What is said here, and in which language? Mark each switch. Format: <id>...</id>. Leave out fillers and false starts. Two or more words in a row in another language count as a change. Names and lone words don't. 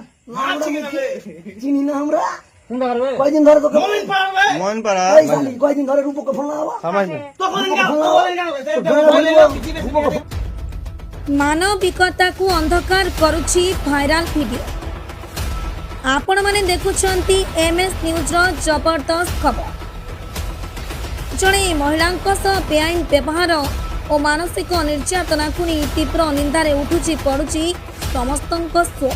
<bn>চিনি না আমরা কয়দিন ধরে তোকে কয়দিন ধরে রূপকে ফোন লাগাবো</bn> <or>ମାନବିକତାକୁ ଅନ୍ଧକାର କରୁଛି ଭାଇରାଲ ଭିଡିଓ। ଆପଣମାନେ ଦେଖୁଛନ୍ତି MS ନ୍ୟୁଜ୍ର ଜବରଦସ୍ତ ଖବର। ଜଣେ ମହିଳାଙ୍କ ସହ ବେଆଇନ ବ୍ୟବହାର ଓ ମାନସିକ ନିର୍ଯାତନାକୁ ନେଇ ତୀବ୍ର ନିନ୍ଦାରେ ଉଠୁଛି ପଡ଼ୁଛି ସମସ୍ତଙ୍କ ସ୍ୱର।</or>